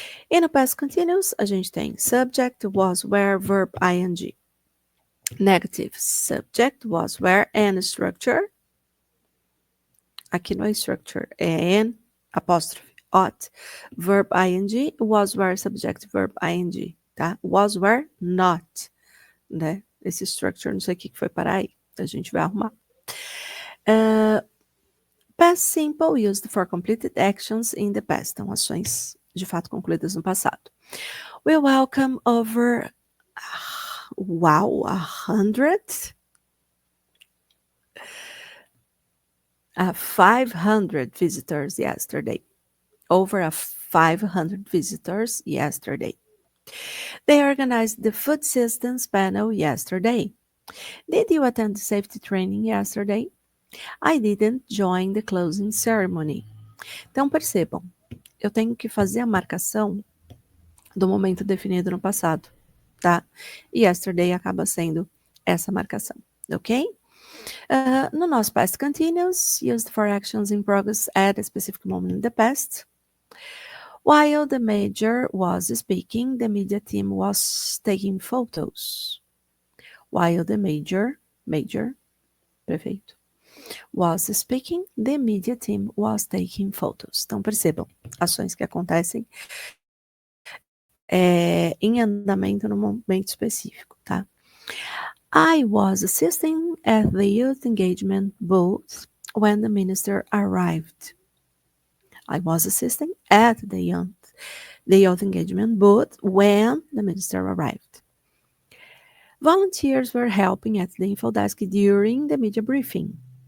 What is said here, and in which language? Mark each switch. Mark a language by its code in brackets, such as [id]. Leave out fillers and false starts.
[pt] E no [en] past continuous, [pt] a gente tem [en] subject, was, were, verb, ing. Negative, subject, was, were, and structure. [pt] Aqui não é structure, é and, apóstrofe, ought. [en] Verb, ing, was, were, subject, verb, ing, tá? Was, were, not, né? [pt] Esse structure, não sei o que foi parar aí. A gente vai arrumar. [en] Past simple, used for completed actions in the past. [pt] Então, ações de fato concluídas no passado. [en] We welcome over 100 500 visitors yesterday. Over 500 visitors yesterday. They organized the food systems panel yesterday. Did you attend the safety training yesterday? I didn't join the closing ceremony. [pt] Então, percebam, eu tenho que fazer a marcação do momento definido no passado, tá? E yesterday acaba sendo essa marcação, ok? No nosso [en] past continuous, used for actions in progress at a specific moment in the past. While the major was speaking, the media team was taking photos. While the major, prefeito, was speaking, the media team was taking photos. [pt] Então, percebam, ações que acontecem em andamento no momento específico, tá? [en] I was assisting at the youth engagement booth when the minister arrived. I was assisting at the youth engagement booth when the minister arrived. Volunteers were helping at the info desk during the media briefing.